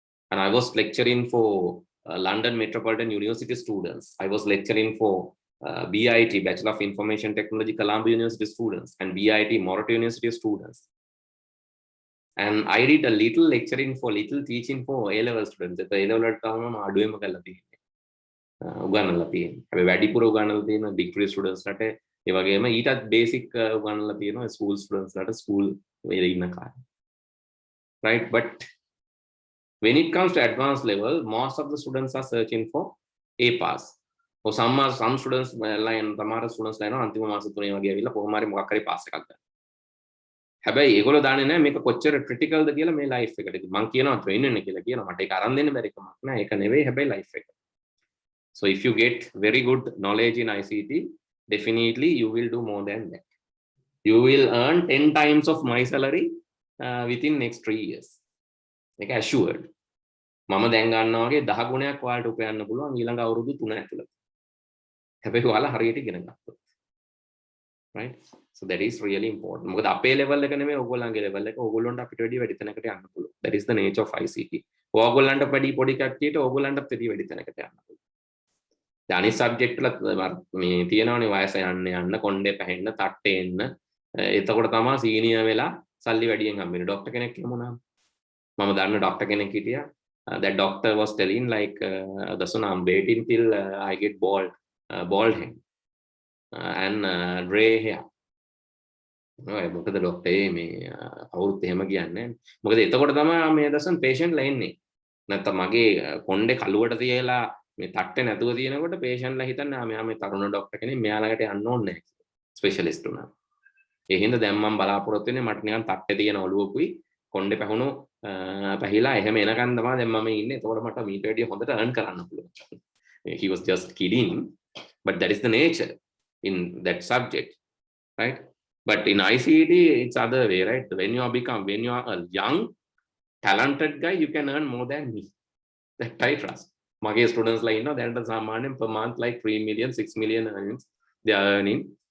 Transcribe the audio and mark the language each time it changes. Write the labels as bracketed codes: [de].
[en] And I was lecturing for London Metropolitan University students. I was lecturing for BIT, Bachelor of Information Technology, Columbia University students, and BIT, Morato University students. And I did a little lecturing for, little teaching for A-level students. [si] The A-level අඩුවෙම කරලා තියෙන්නේ. උගන්වලා තියෙන්නේ. හැබැයි වැඩිපුර උගන්වලා තියෙන degree students ලට ඒ වගේම ඊටත් basic උගන්වලා තියෙනවා school students ලට school වල ඉන්න කාලේ. Right? [en] But when it comes to advanced level, most of the students are searching for A pass. [si] Or some students line තමාර students line අන්තිම මාස 3 වගේ ඇවිල්ලා කොහොම හරි මොකක් හරි pass එකක් ගන්න. හැබැයි ඒගොල්ලෝ දන්නේ නැහැ මේක කොච්චර critical ද කියලා මේ life එකට. ඉතින් මම කියනවා train වෙන්න කියලා කියනවා. මට ඒක අරන් දෙන්න බැරි කමක් නෑ. ඒක නෙවෙයි හැබැයි life එක. [en] So if you get very good knowledge in ICT, definitely you will do more than that. You will earn 10 times of my salary within next 3 years. [si] ඒක assured. මම දැන් ගන්නවා වගේ 10 ගුණයක් ඔයාලට උපයන්න පුළුවන් ඊළඟ අවුරුදු 3 ඇතුළත. හැබැයි ඔයාලා හරියට ඉගෙන ගත්තොත්. Right? [en] So that is really important. [si] මොකද අපේ level එක නෙමෙයි ඕගොල්ලන්ගේ level එක. ඕගොල්ලන්ට අපිට වැඩි තැනකට යන්න පුළුවන්. [en] That is the nature of ICT. [si] ඕගොල්ලන්ට වැඩි පොඩි කට්ටියට ඕගොල්ලන්ට වැඩි තැනකට යන්න පුළුවන්. දැන් අනිත් සබ්ජෙක්ට් වල මේ තියෙනවනේ වයස යන්න කොණ්ඩේ පැහෙන්න තට්ටේ එන්න. එතකොට තමයි සීනියර් වෙලා සල්ලි වැඩියෙන් හම්බෙන්නේ. ડોක්ටර් කෙනෙක් කියමුණා. මම දන්න ડોක්ටර් කෙනෙක් හිටියා. [en] That doctor was telling like Dasun, I'm waiting till I get bald head and gray hair. [si] මොකද ડોක්ටර් මේ අවුරුත් එහෙම කියන්නේ. මොකද එතකොට තමයි මේ Dasun patient ලා එන්නේ. නැත්නම් මගේ කොණ්ඩේ කළුවට තියලා මේ තට්ටේ නැතුව තියෙනකොට patient ලා හිතන්නේ මෙයා මේ තරුණ ડોක්ටර් කෙනෙක් මෙයා ළඟට යන්න ඕනේ නැහැ කියලා. ස්පෙෂලිස්ට් උනා. ඒ හින්දා දැන් මම බලාපොරොත්තු වෙන්නේ මට නිකන් තට්ටේ තියෙන ඔළුවකුයි කොණ්ඩේ පැහුණු පැහිලා එහෙම එනකන් තමයි දැන් මම ඉන්නේ. එතකොට මට මීට වැඩිය හොඳට earn කරන්න පුළුවන්. [en] He was just kidding, but that is the nature in that subject, right? But in ICT it's other way, right? When you are a young talented guy, you can earn more than me. That I trust. [si] Mage [en] students like that [si] සාමාන්‍යයෙන් [en] per month like 3 million 6 million earnings they are earning.